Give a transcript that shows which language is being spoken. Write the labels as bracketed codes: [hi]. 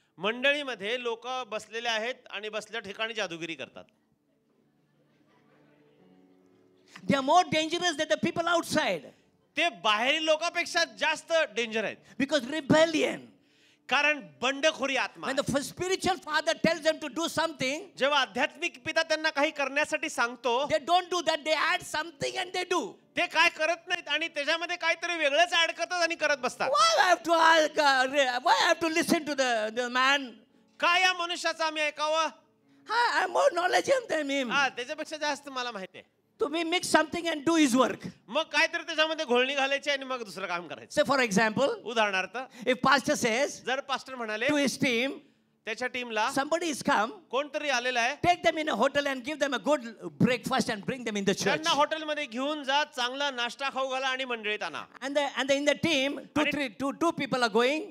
[mr] मंडळीमध्ये लोक बसलेले आहेत आणि बसल्या ठिकाणी जादूगिरी करतात. [en] They are more dangerous than the people outside. [mr] ते बाहेरील लोकांपेक्षा जास्त डेंजर आहेत. [en] Because rebellion. [mr] कारण बंडखोरी आत्मा. [en] When the spiritual father tells them to do something, [mr] जेव्हा आध्यात्मिक पिता त्यांना काही करण्यासाठी सांगतो, [en] they don't do that. They add something and they do. [mr] ते काय करत नाहीत आणि त्याच्यामध्ये काहीतरी वेगळंच ऍड करतात आणि करत बसतात. [en] Why I have to ask, why I have to listen to the man? [mr] काय या मनुष्याचं आम्ही ऐकावं? [en] I am more knowledgeable than him. [mr] हा, त्याच्यापेक्षा जास्त मला माहिती आहे. [en] To me, mix something and do his work. [mr] मग काहीतरी त्याच्यामध्ये घोळणी घालायची आणि मग दुसरं काम करायचं. [en] Say for example, [mr] उदाहरणार्थ, [en] if pastor says [mr] जर पास्टर म्हणाले [en] to his team, [mr] त्याच्या टीमला [en] somebody is come, [mr] कोणतरी आलेला आहे, [en] take them in a hotel and give them a good breakfast and bring them in the church. [mr] त्यांना हॉटेलमध्ये घेऊन जा, चांगला नाश्ता खाऊ घाला आणि मंडळीत आणा. [en] And in the team, two people are going,